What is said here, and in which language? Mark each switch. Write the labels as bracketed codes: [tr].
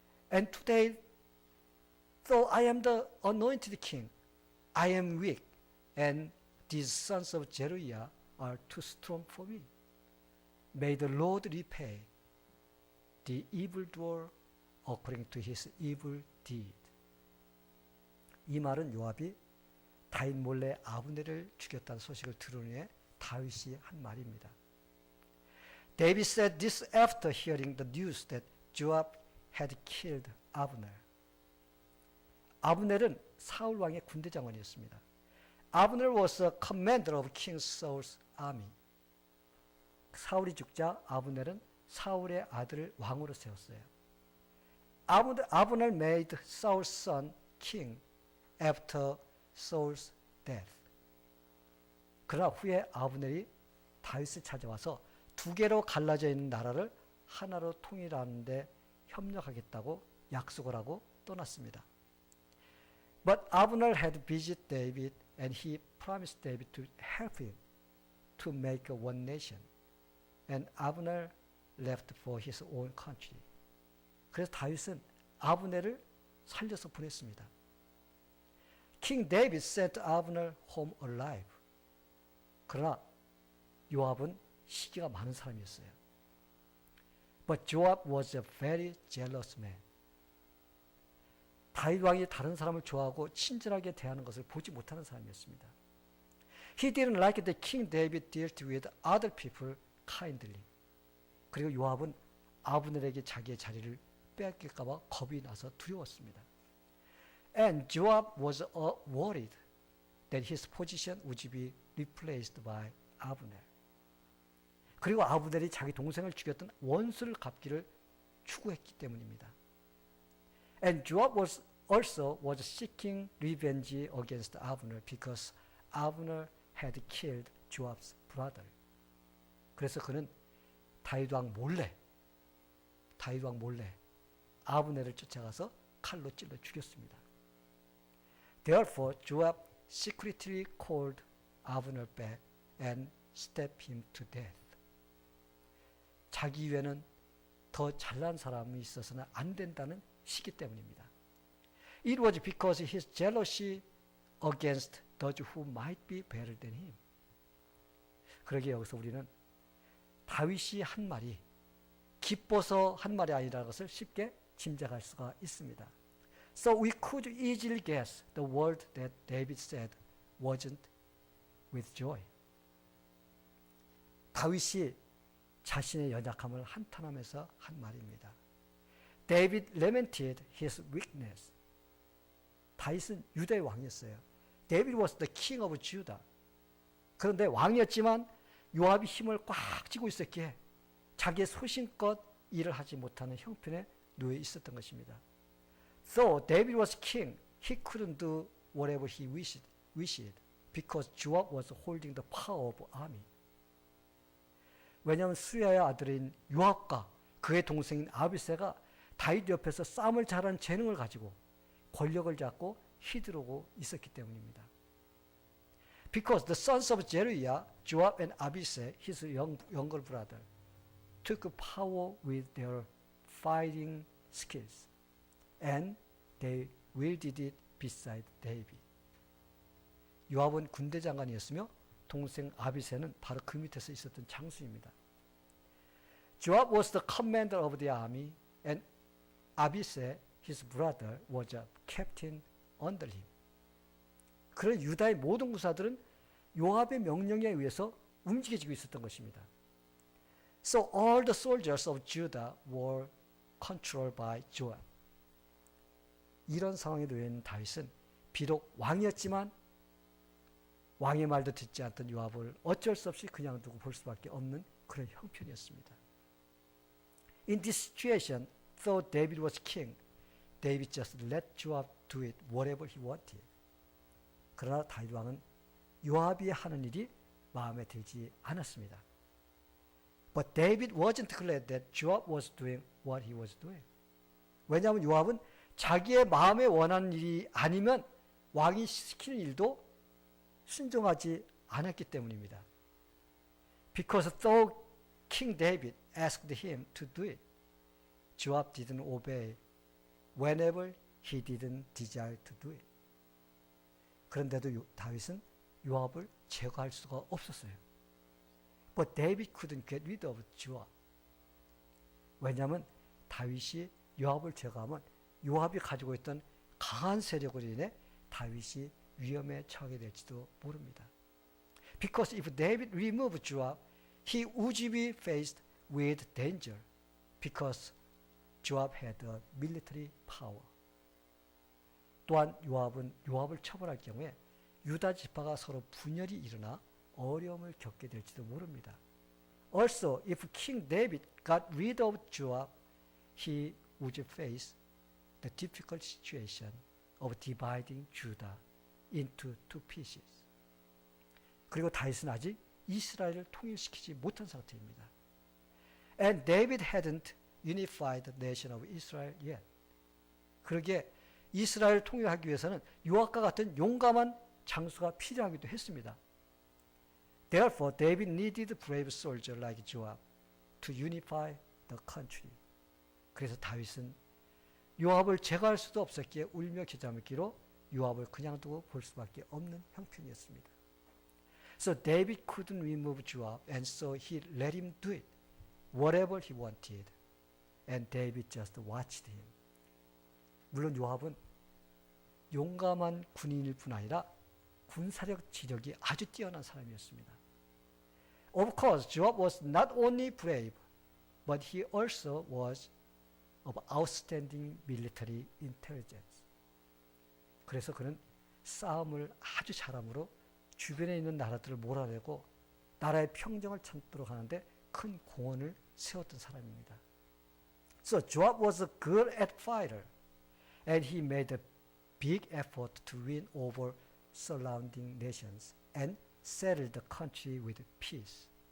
[en] And today, though I am the anointed king, I am weak, and these sons of Zeruiah are too strong for me. May the Lord repay the evildoer according to his evil deed. [ko] 이 말은 요압이 다윗 몰래 아브넬을 죽였다는 소식을 들은 후에 다윗이 한 말입니다. [en] David said this after hearing the news that Joab had killed Abner. [ko] 아브넬은 사울 왕의 군대 장관이었습니다. [en] Abner was a commander of King Saul's army. [ko] 사울이 죽자 아브넬은 사울의 아들을 왕으로 세웠어요. [en] Abner made Saul's son king after Saul's death. [ko] 그러나 후에 아브넬이 다윗을 찾아와서 두 개로 갈라져 있는 나라를 하나로 통일하는 데 협력하겠다고 약속을 하고 떠났습니다. [en] But Abner had visited David and he promised David to help him to make one nation. And Abner left for his own country. [ko] 그래서 다윗은 아브넬을 살려서 보냈습니다. [en] King David sent Abner home alive. [ko] 그러나 요압은 시기가 많은 사람이었어요. [en] But Joab was a very jealous man. [ko] 다윗 왕이 다른 사람을 좋아하고 친절하게 대하는 것을 보지 못하는 사람이었습니다. [en] He didn't like that King David dealt with other people kindly. [ko] 그리고 요압은 아브넬에게 자기의 자리를 빼앗길까 봐 겁이 나서 두려웠습니다. [en] And Joab was worried that his position would be replaced by Abner. [ko] 그리고 아브넬이 자기 동생을 죽였던 원수를 갚기를 추구했기 때문입니다. [en] And Joab also was seeking revenge against Abner because Abner had killed Joab's brother. [ko] 그래서 그는 다윗 왕 몰래 아브넬을 쫓아가서 칼로 찔러 죽였습니다. [en] Therefore, Joab secretly called Abner back and stabbed him to death. [ko] 자기 외에는 더 잘난 사람이 있어서는 안 된다는 시기 때문입니다. [en] It was because his jealousy against those who might be better than him. [ko] 그러기에 여기서 우리는 다윗이 한 말이 기뻐서 한 말이 아니라는 것을 쉽게 짐작할 수가 있습니다. [en] So we could easily guess the word that David said wasn't with joy. [ko] 다윗이 자신의 연약함을 한탄하면서 한 말입니다. [en] David lamented his weakness. [ko] 다윗은 유다의 왕이었어요. [en] David was the king of Judah. [ko] 그런데 왕이었지만 요압이 힘을 꽉 쥐고 있었기에 자기의 소신껏 일을 하지 못하는 형편에 놓여 있었던 것입니다. [en] So David was king. He couldn't do whatever he wished because Joab was holding the power of army. [ko] 왜냐하면 수리아의 아들인 요압과 그의 동생인 아비새가 다윗 옆에서 싸움을 잘하는 재능을 가지고 권력을 잡고 휘두르고 있었기 때문입니다. [en] Because the sons of Zeruiah, Joab and Abisai, his younger brother, took power with their fighting skills, and they wielded it beside David. [ko] 요압은 군대 장관이었으며 동생 아비새는 바로 그 밑에서 있었던 장수입니다. [en] Joab was the commander of the army, and Abisai, his brother, was a captain under him. [ko] 그런 유다의 모든 구사들은 요압의 명령에 의해서 움직여지고 있었던 것입니다. [en] So all the soldiers of Judah were controlled by Joab. [ko] 이런 상황에 놓여 있는 다윗은 비록 왕이었지만 왕의 말도 듣지 않던 요압을 어쩔 수 없이 그냥 두고 볼 수밖에 없는 그런 형편이었습니다. [en] In this situation, though David was king, David just let Joab do it whatever he wanted. [ko] 그러나 다윗 왕은 요압이 하는 일이 마음에 들지 않았습니다. [en] But David wasn't glad that Joab was doing what he was doing. [ko] 왜냐하면 요압은 자기의 마음에 원하는 일이 아니면 왕이 시키는 일도 순종하지 않았기 때문입니다. [en] Because though King David asked him to do it, Joab didn't obey whenever he didn't desire to do it. [ko] 그런데도 다윗은 요압을 제거할 수가 없었어요. [en] But David couldn't get rid of Joab. [ko] 왜냐하면 다윗이 요압을 제거하면 요압이 가지고 있던 강한 세력으로 인해 다윗이 위험에 처하게 될지도 모릅니다. [en] Because if David removed Joab, he would be faced with danger because Joab had a military power. [ko] 또한 요압을 처벌할 경우에 유다 지파가 서로 분열이 일어나 어려움을 겪게 될지도 모릅니다. [en] Also, if King David got rid of Joab, he would face the difficult situation of dividing Judah into two pieces. [ko] 그리고 다윗은 아직 이스라엘을 통일시키지 못한 상태입니다. [en] And David hadn't unified the nation of Israel yet. [ko] 그러기에 이스라엘을 통일하기 위해서는 요압과 같은 용감한 장수가 필요하기도 했습니다. [en] Therefore, David needed a brave soldier like Joab to unify the country. [ko] 그래서 다윗은 요압을 제거할 수도 없었기에 울며 겨자먹기로 요압을 그냥 두고 볼 수밖에 없는 형편이었습니다. [en] So David couldn't remove Joab, and so he let him do it, whatever he wanted. And David just watched him. [ko] 물론 요압은 용감한 군인일 뿐 아니라 군사력 지력이 아주 뛰어난 사람이었습니다. [en] Of course, Joab was not only brave, but he also was of outstanding military intelligence. [ko] 그래서 그는 싸움을 아주 잘함으로 주변에 있는 나라들을 몰아내고 나라의 평정을 찾도록 하는데 큰 공헌을 세웠던 사람입니다. [en] So Joab was good at fighter, and he made a big effort to win over surrounding nations and settle the country with peace.